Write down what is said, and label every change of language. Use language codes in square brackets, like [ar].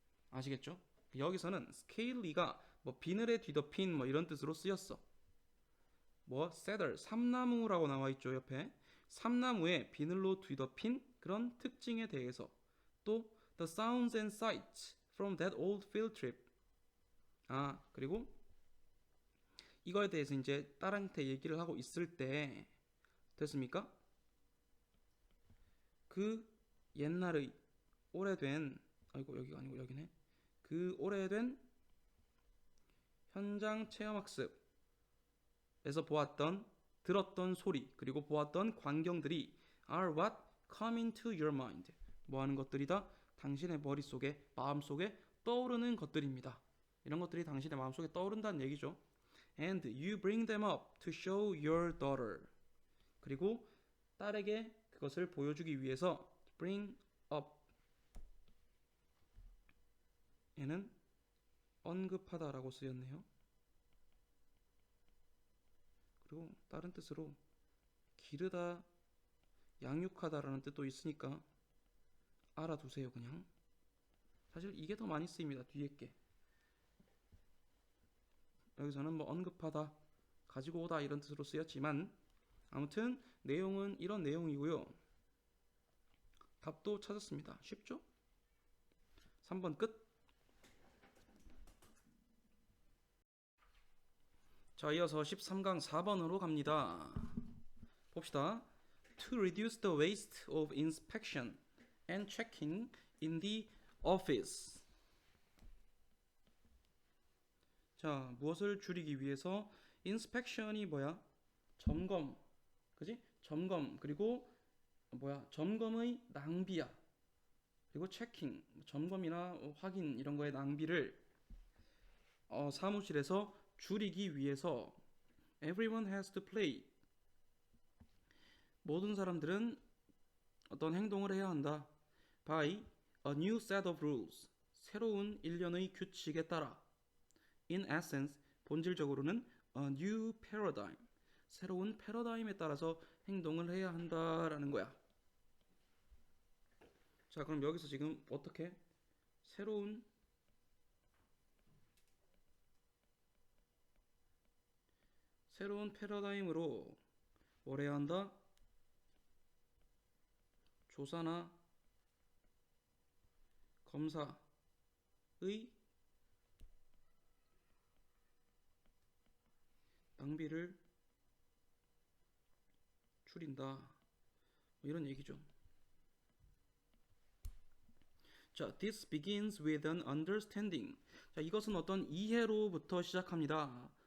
[ko] 아시겠죠? 여기서는 스케일리가 뭐 비늘에 뒤덮인 뭐 이런 뜻으로 쓰였어. 뭐 cedar, 삼나무라고 나와 있죠 옆에. 삼나무에 비늘로 뒤덮인 그런 특징에 대해서. 또 [en] the sounds and sights from that old field trip. [ko] 그리고 이거에 대해서 이제 딸한테 얘기를 하고 있을 때 됐습니까? 그 옛날의 오래된 여기가 아니고 여기네. 그 오래된 현장 체험학습에서 들었던 소리 그리고 보았던 광경들이 [en] are what come into your mind. [ko] 뭐 하는 것들이다? 당신의 머릿속에, 마음속에 떠오르는 것들입니다. 이런 것들이 당신의 마음속에 떠오른다는 얘기죠. [en] And you bring them up to show your daughter. [ko] 그리고 딸에게 그것을 보여주기 위해서 bring up 얘는 언급하다라고 쓰였네요. 그리고 다른 뜻으로 기르다, 양육하다라는 뜻도 있으니까 알아두세요. 그냥 사실 이게 더 많이 쓰입니다. 뒤에 게 여기서는 뭐 언급하다, 가지고 오다 이런 뜻으로 쓰였지만 아무튼 내용은 이런 내용이고요. 답도 찾았습니다. 쉽죠? 3번 끝. 자, 이어서 13강 4번으로 갑니다. 봅시다. [en] To reduce the waste of inspection and checking in the office. [ko] 자, 무엇을 줄이기 위해서 inspection이 뭐야? 점검. 그지? 점검. 그리고 뭐야? 점검의 낭비야. 그리고 체킹. 점검이나 확인 이런 거의 낭비를 사무실에서 줄이기 위해서 [en] everyone has to play. [ko] 모든 사람들은 어떤 행동을 해야 한다. [en] by a new set of rules. [ko] 새로운 일련의 규칙에 따라. [en] In essence, [ko] 본질적으로는 [en] a new paradigm. [ko] 새로운 패러다임에 따라서 행동을 해야 한다라는 거야. 자, 그럼 여기서 지금 어떻게 새로운 패러다임으로 뭘 해야 한다? 조사나 검사의 낭비를 줄인다. 뭐 이런 얘기죠. [en] 자, this begins with an understanding. [ko] 자, 이것은 어떤 이해로부터 시작합니다.